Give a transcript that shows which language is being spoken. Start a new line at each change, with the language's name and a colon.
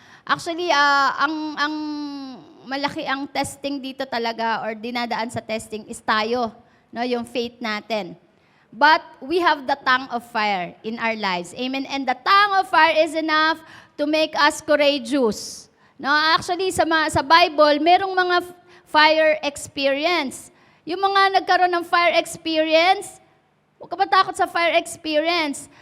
Filipino: Actually, ang malaki ang testing dito talaga or dinadaan sa testing is tayo, no? Yung faith natin.
English: But we have the tongue of fire in our lives. Amen? And the tongue of fire is enough to make us courageous.
Filipino: No, actually, sa Bible, merong mga fire experience. Yung mga nagkaroon ng fire experience, huwag ka matakot sa fire experience.